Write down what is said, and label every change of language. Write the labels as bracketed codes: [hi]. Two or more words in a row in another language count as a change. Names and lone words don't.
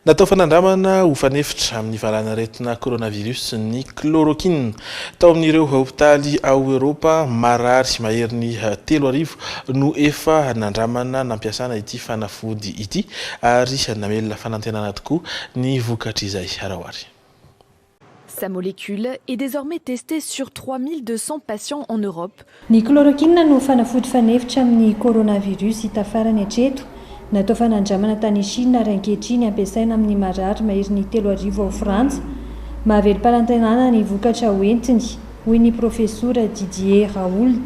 [mg] natao fanandramana ho fanefitra amin'ny valanaretina coronavirus ny chloroquine tao amin'ireo hopitaly ao Europa marary mahery ny 3 no efa nandramana nampiasana ity fanafody ity ary namelona fanantenana tokoa ny vokatra izay arahoary. [fr] Sa molécule est désormais testée sur 3200 patients en Europe. [mg] Ny chloroquine no fanafody fanefitra amin'ny coronavirus hita farany hatreto. Natao fanandramana tany Chine ary ankehitriny ampiasaina amin'ny marary mahery ny 3 ao Frantsa. Mahavelo-palantenana ny vokatra hoentiny, hoy ny profesora Didier Raoult.